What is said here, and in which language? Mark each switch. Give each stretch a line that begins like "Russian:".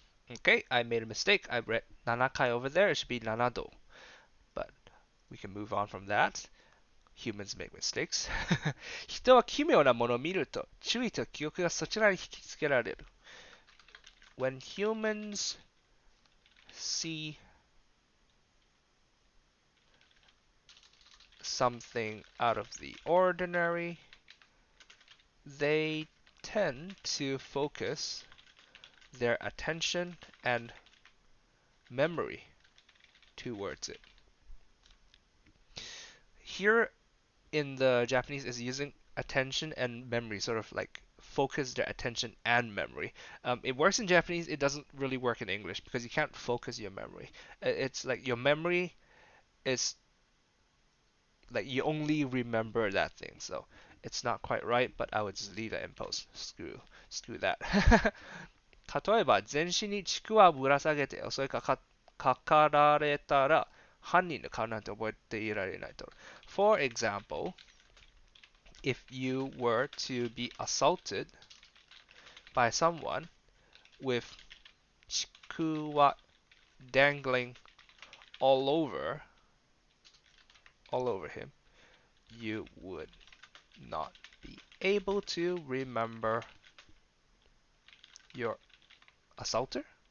English: Okay, I made a mistake. I read Nanakai over there. It should be Nanado. But we can move on from that. Humans make mistakes.
Japanese: 人は奇妙なものを見ると、注意と記憶がそちらに引きつけられる。
English: When humans see something out of the ordinary, they tend to focus their attention and memory towards it. Here in the Japanese is using attention and memory, sort of like focus their attention and memory. It works in Japanese, it doesn't really work in English because you can't focus your memory. It's like your memory is like you only remember that thing, so it's not quite right, but I would just leave that in post. Screw that.
Japanese: 例えば全身にちくわぶら下げて襲いかかられたら犯人の顔なんて覚えていられないと。
English: For example, if you were to be assaulted by someone with ちくわ dangling all over him, you would not be able to remember your assaulter?